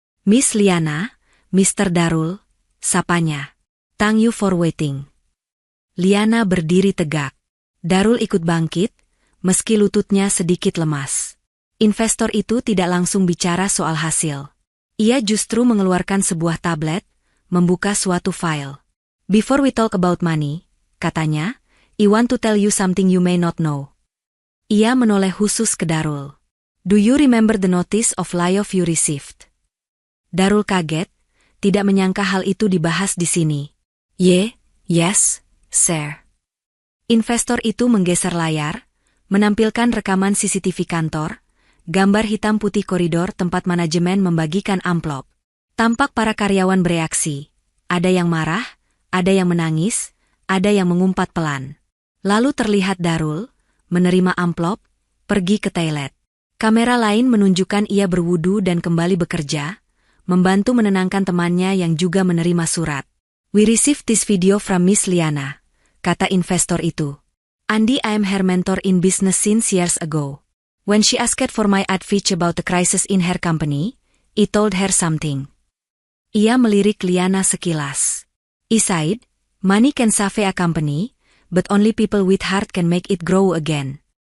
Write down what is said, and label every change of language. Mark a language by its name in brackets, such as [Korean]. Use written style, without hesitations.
[English] Miss Liana, Mr. Darul, [Indonesian] sapanya. [English] Thank you for waiting. [Indonesian] Liana berdiri tegak. Darul ikut bangkit, meski lututnya sedikit lemas. Investor itu tidak langsung bicara soal hasil. Ia justru mengeluarkan sebuah tablet, membuka suatu file. [English] Before we talk about money, [Indonesian] katanya, [English] I want to tell you something you may not know. [Indonesian] Ia menoleh khusus ke Darul. [English] Do you remember the notice of layoff you received? [Indonesian] Darul kaget, tidak menyangka hal itu dibahas di sini. [English] Yes, sir. [Indonesian] Investor itu menggeser layar, menampilkan rekaman CCTV kantor, gambar hitam putih koridor tempat manajemen membagikan amplop. Tampak para karyawan bereaksi. Ada yang marah, ada yang menangis, ada yang mengumpat pelan. Lalu terlihat Darul, menerima amplop, pergi ke toilet. Kamera lain menunjukkan ia berwudu dan kembali bekerja, membantu menenangkan temannya yang juga menerima surat. [English] We received this video from Miss Liana, [Indonesian] kata investor itu. [English] Andi, I am her mentor in business since years ago. When she asked for my advice about the crisis in her company, I told her something. [Indonesian] Ia melirik Liana sekilas. [English] I said, money can save a company, but only people with heart can make it grow again.